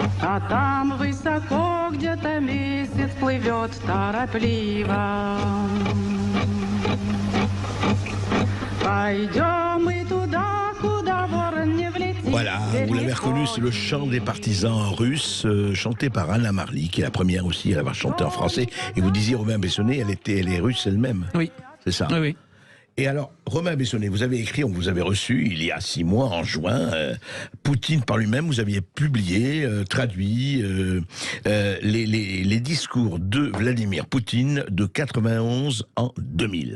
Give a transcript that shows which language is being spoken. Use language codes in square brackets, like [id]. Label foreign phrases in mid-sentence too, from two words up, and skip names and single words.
[ru] А там высоко где-то месяц плывет торопливо. Пойдем мы туда, куда ворон не влетит. [fr] Voilà, vous l'avez reconnu, c'est le chant des partisans russes, chanté par Anna Marly, qui est la première aussi à l'avoir chanté en français. Et vous disiez, Romain Bessonnet, elle est russe elle-même. Oui. C'est ça. Oui, oui. Et alors, Romain Bessonnet, vous avez écrit, on vous avait reçu il y a 6 mois, en juin, Poutine par lui-même, vous aviez publié, traduit les discours de Vladimir Poutine de 91 en 2000.